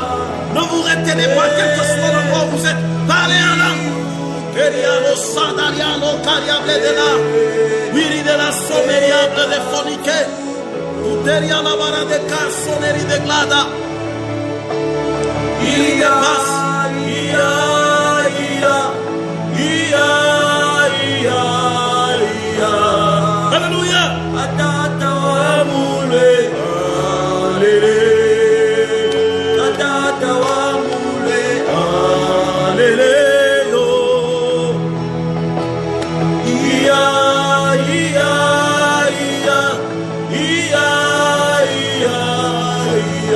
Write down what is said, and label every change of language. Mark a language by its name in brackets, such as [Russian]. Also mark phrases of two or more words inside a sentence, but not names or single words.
[French] Ne vous retenez pas, quel que soit l'endroit où vous êtes. Parlez en langue. Keriano Sandariano Kariable de la Wiri de la Someriable de Fonique. Uteria la Vara de Carsoneri de Glada. Il dépasse. Alléluia. Atata wa mule. Alléluia. Atata wa mule. Alléluia. Ia ia ia ia ia ia.